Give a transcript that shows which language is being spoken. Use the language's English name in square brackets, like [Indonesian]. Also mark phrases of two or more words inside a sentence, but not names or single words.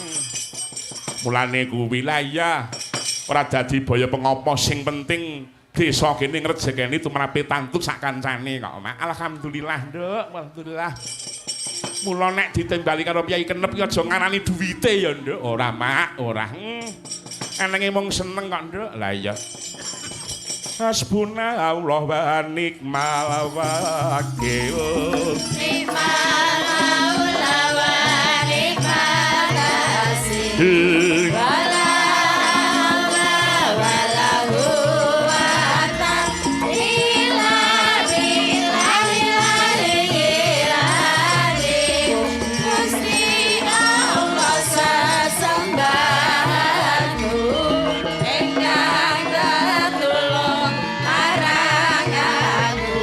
[Javanese] Mulane kuwi lah ya ora dadi baya pengopo sing penting desa kene ngrejekeni tumrape tantuk sak kancane kok Mak. Alhamdulillah Nduk, alhamdulillah. Mula nek ditembali karo Kyai Kenep ya aja ngarani duwite ya Nduk. Ora Mak, ora. Enenge mung seneng kok Nduk. Lah iya. [Arabic] حسبنا الله ونعم الوكيل. نعم المولى ونعم النصير. ولا حول ولا قوة إلا بالله العلي العظيم. [Javanese] Gusti Allah sesembahanku ingkang tetulung marang aku.